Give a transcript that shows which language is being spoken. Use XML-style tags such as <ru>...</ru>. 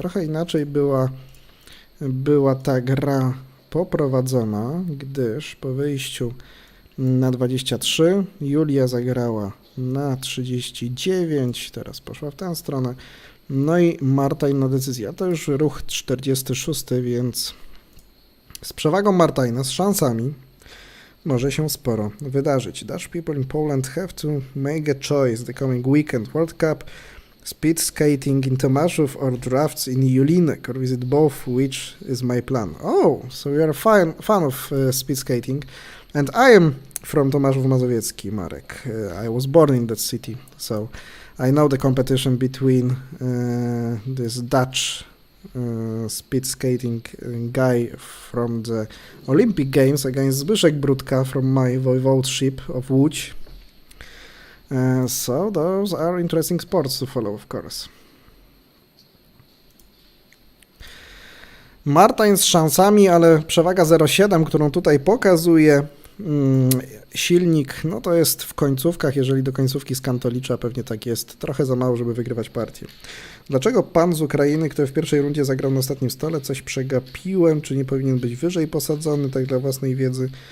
<pl>Trochę inaczej była ta gra poprowadzona, gdyż po wyjściu na 23 Julia zagrała na 39, teraz poszła w tę stronę. No i Martain na decyzję. To już ruch 46, więc z przewagą Martaina, z szansami może się sporo wydarzyć.</pl> <en>Dutch people in Poland have to make a choice the coming weekend. World Cup, speed skating in Tomaszów or drafts in Julinek, or visit both, which is my plan. Oh, so you are a fan of speed skating and I am from Tomaszów Mazowiecki, Marek. I was born in that city, so I know the competition between this Dutch speed skating guy from the Olympic Games against Zbyszek Brudka from my voivodeship of Łódź. So those are interesting sports to follow, of course.</en> <pl>Martain z szansami, ale przewaga 0,7, którą tutaj pokazuje silnik, no to jest w końcówkach, jeżeli do końcówki Skanto liczy, a pewnie tak jest, trochę za mało, żeby wygrywać partię. Dlaczego pan z Ukrainy, który w pierwszej rundzie zagrał na ostatnim stole, coś przegapiłem, czy nie powinien być wyżej posadzony, tak dla własnej wiedzy?</pl>